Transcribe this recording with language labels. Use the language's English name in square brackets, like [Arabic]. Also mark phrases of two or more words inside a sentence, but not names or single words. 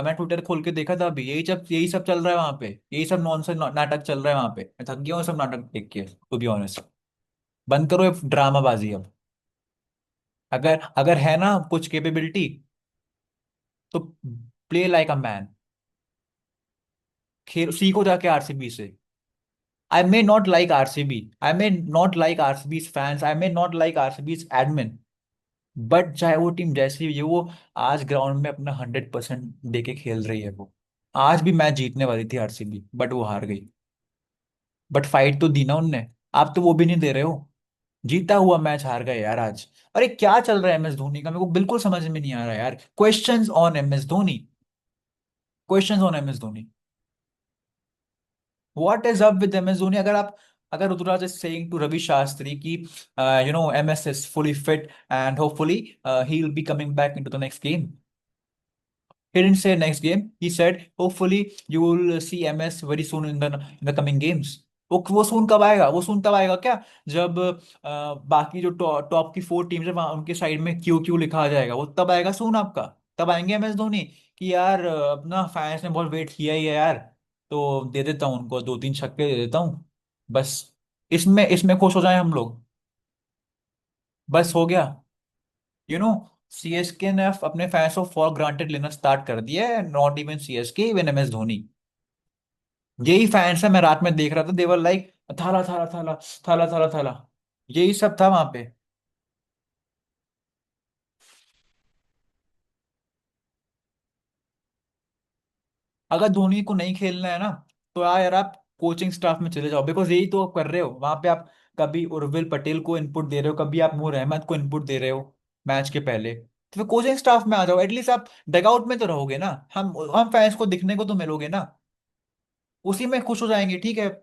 [Hindi] मैं ट्विटर खोल के देखा था अभी, यही सब चल रहा है वहां पे, यही सब नॉनसेंस नाटक चल रहा है वहां पे। मैं थक गया हूँ सब नाटक देख के, [English] to be honest. [Hindi] बंद करो ये ड्रामाबाजी अब। अगर अगर है ना कुछ कैपेबिलिटी, तो [English] play like a man. [Hindi] खेल सीखो जाके आरसीबी से। [English] I may not like RCB. I may not like RCB's fans. I may not like RCB's admin. [Hindi] बट चाहे वो टीम जैसी भी है, वो आज ग्राउंड में अपना 100% दे के खेल रही है। वो आज भी मैच जीतने वाली थी आरसीबी, बट वो हार गई। बट फाइट तो दी ना उनने। आप तो वो भी नहीं दे रहे हो। जीता हुआ मैच हार गए यार आज। अरे क्या चल रहा है एमएस धोनी का, मेरे को बिल्कुल समझ में नहीं आ रहा यार। [English] Questions on MS Dhoni, questions on MS Dhoni, क्वेश्चंस ऑन एमएस धोनी। What is up with MS Dhoni. [Hindi] अगर आप अगर [English] Ruturaj is saying to Ravi Shastri कि MS is fully fit and hopefully he will be coming back into the next game, he didn't say next game. He said, hopefully you will see MS very soon in the coming games. [Hindi] वो सून कब आएगा? वो सून तब आएगा क्या, जब बाकी जो टॉप की 4 टीम्स है वहां उनके साइड में क्यू क्यू लिखा आ जाएगा, वो तब आएगा सून आपका। तब आएंगे MS धोनी कि यार अपना फैंस ने बहुत वेट किया ही है यार, तो दे देता हूँ उनको 2-3 छक्के दे देता हूँ बस, इसमें इसमें खुश हो जाए हम लोग, बस हो गया। [English] you know [Hindi] सीएसके ने अपने फैंस को [English] for granted [Hindi] लेना स्टार्ट कर दिया है, [English] not even CSK, even MS Dhoni. [Hindi] यही फैंस है, मैं रात में देख रहा था, [English] they were like [Hindi] थाला थाला थाला थाला थाला थाला, यही सब था वहां पे। अगर धोनी को नहीं खेलना है ना, तो यार आप [English] coaching staff [Hindi] में चले जाओ, बिकॉज यही तो आप कर रहे हो वहां पे। आप कभी उर्विल पटेल को इनपुट दे रहे हो, कभी आप नूर अहमद को इनपुट दे रहे हो मैच के पहले, तो फिर [English] coaching staff [Hindi] में आ जाओ, एटलीस्ट आप डगआउट में तो रहोगे ना, हम फैंस को दिखने को तो मिलोगे ना, उसी में खुश हो जाएंगे, ठीक है।